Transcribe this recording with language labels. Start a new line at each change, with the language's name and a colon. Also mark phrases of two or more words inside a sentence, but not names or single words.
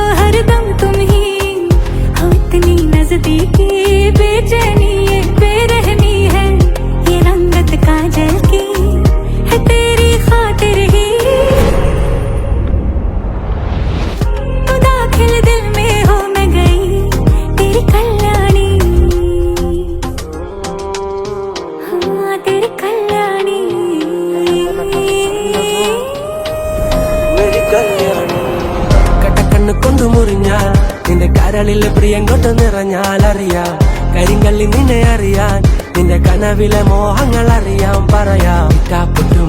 Hindi: हरदम तुम ही हो इतनी नजदीकी बेचैनी ये बेरहमी है ये रंगत काजल की है तेरी खातिर ही तो दाखिल दिल में हो मैं गई तेरी कल्याणी हाँ तेरी कल्याणी
Malayalam: കടക്കണ്ണ് കൊണ്ടു മുറിഞ്ഞാൽ നിന്റെ കരളിലെ പ്രിയം കൊണ്ട് നിറഞ്ഞാൽ അറിയാം കരിങ്കല്ലി നിന്നെ അറിയാൻ നിന്റെ കനവിലെ മോഹങ്ങൾ അറിയാം പറയാം കാപ്പൊട്ടും